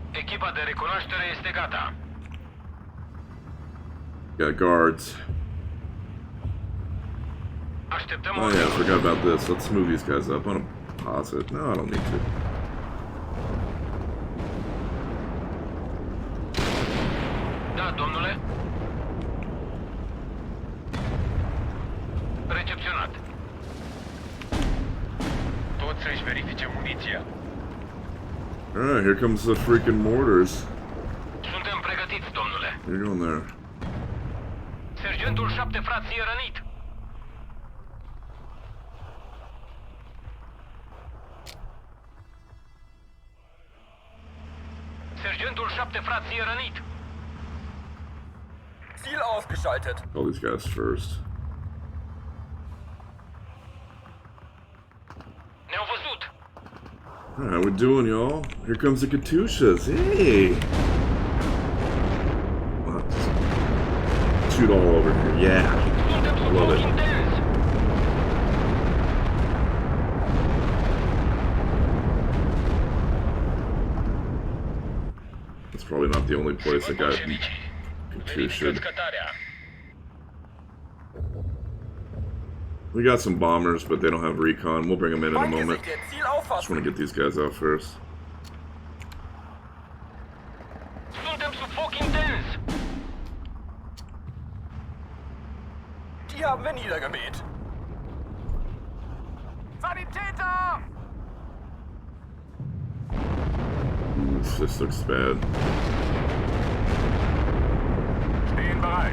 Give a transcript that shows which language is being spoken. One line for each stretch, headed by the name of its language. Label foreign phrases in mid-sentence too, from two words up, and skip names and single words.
Romanian: Echipa de recunoaștere este gata.
English: Got guards.
Romanian: Așteptăm
English: Oh yeah, I forgot about this. Let's move these guys up. I'm gonna pause it. No, I don't need to.
Romanian: Da, domnule. Recepționat. Toți să-și verifice muniția.
English: Alright, here comes the freaking mortars.
Romanian: Suntem pregătiți, domnule.
English: You're going there.
Romanian: Sergentul 7 frații e rănit. Sergentul 7 frații e rănit.
German: Ziel ausgeschaltet.
English: All these guys first.
Romanian: Ne-au văzut.
English: Alright, how we doing, y'all? Here comes the Katyushas. Hey! Wow, just shoot all over here. Yeah!
Romanian: Suntem sub
English: Love
Romanian: foc
English: it.
Romanian: intens.
English: That's probably not the only place that got
Romanian: Bolșevicii.
English: Katyusha.
Romanian: Verifică scătarea.
English: We got some bombers, but they don't have recon. We'll bring them in a
German: Feind
English: moment.
German: gesichtet. Ziel
English: Just want
German: auffassen.
English: to get these guys out first.
Romanian: Suntem sub foc intens.
German: Die haben wir niedergemäht. Sanitäter!
English: Oof, this looks bad.
German: Stehen bereit.